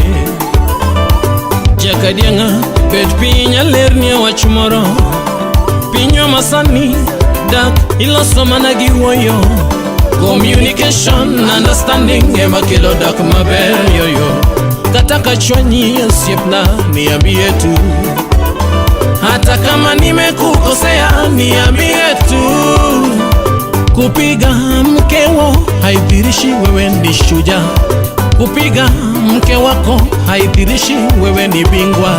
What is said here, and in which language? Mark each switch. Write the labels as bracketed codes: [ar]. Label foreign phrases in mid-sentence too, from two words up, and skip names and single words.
[luo] Jakadianga bet pinya lerni wach moro, pinyo masani dak iloso mana gi wuoyo. [en] Communication, understanding [luo] ema kelo dak maber yoyo. Kata kachwanyi osiepna [sw] niambie tu, hata kama nimekukosea niambie tu. Kupiga mkeo haidhirishi wewe ni shujaa, kupiga mke wako haidhirishi wewe ni bingwa.